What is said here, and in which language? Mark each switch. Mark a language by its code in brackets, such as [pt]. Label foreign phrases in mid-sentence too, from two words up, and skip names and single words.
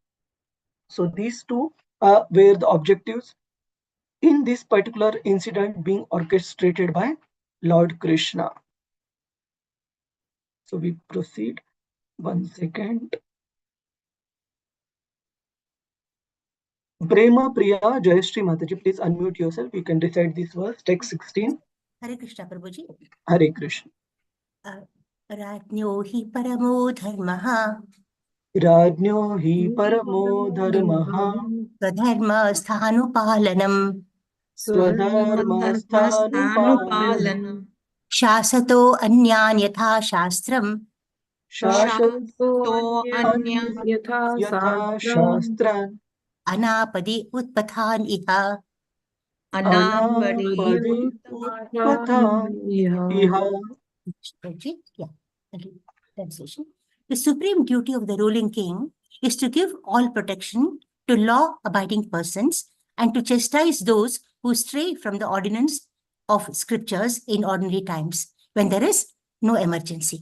[en] So these two were the objectives in this particular incident being orchestrated by Lord Krishna. So we proceed. One second. Prema Priya Jayashree Mataji, please unmute yourself. You can recite this verse, text 16. Hare Krishna Prabhuji. Hare Krishna. [sa] राज्ञो हि परमो धर्मः राज्ञो हि परमो धर्मः स्वधर्म स्थानुपालनम् स्वधर्म स्थानुपालनम् शासतो अन्यान् यथा शास्त्रम् शासतो अन्यान् यथा शास्त्रम् अनापदि उत्पथान् इह. अनापदि उत्पथान् इह. [en] Yeah. Translation. The supreme duty of the ruling king is to give all protection to law-abiding persons and to chastise those who stray from the ordinance of scriptures in ordinary times when there is no emergency.